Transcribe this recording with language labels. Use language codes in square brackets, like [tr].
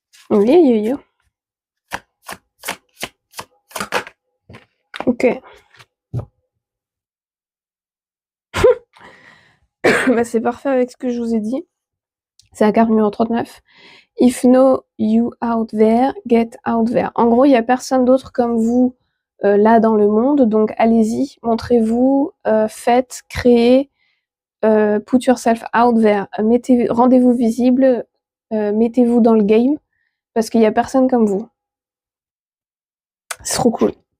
[fr] Oui. Ok. Bah, c'est parfait avec ce que je vous ai dit. C'est la carte numéro 39. [en] If no you out there, get out there. [fr] En gros, il n'y a personne d'autre comme vous là dans le monde, donc allez-y, montrez-vous, faites, créez, [en] put yourself out there. [fr] Rendez-vous visible, mettez-vous dans le game, parce qu'il n'y a personne comme vous. C'est trop cool.